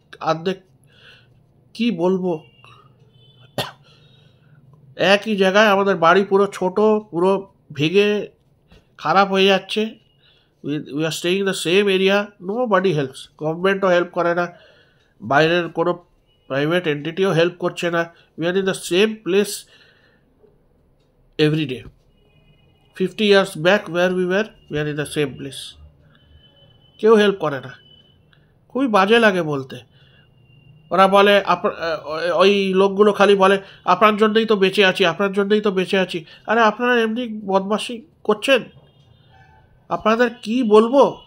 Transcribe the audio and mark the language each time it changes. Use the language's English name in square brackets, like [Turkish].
[Bangla] অর্ধেক, কি বলবো, একই জায়গায় আমাদের বাড়ি পুরো ছোট, পুরো ভেঙে খারাপ হয়ে যাচ্ছে। [English] we are staying in the same area, nobody helps, [Bangla] গভর্নমেন্টও help করে না, বাইরের কোনো প্রাইভেট এন্টিটিও হেল্প করছে না। [English] We are in the same place every day. 50 years back where we are in the same place. [Bangla] কেউ হেল্প করে না, খুবই বাজে লাগে বলতে। ওরা বলে, ওই লোকগুলো খালি বলে আপনার জন্যই তো বেঁচে আছি, আপনার জন্যই তো বেঁচে আছি। আরে আপনারা এমনি বদমাশি করছেন, আপনাদের কি বলবো।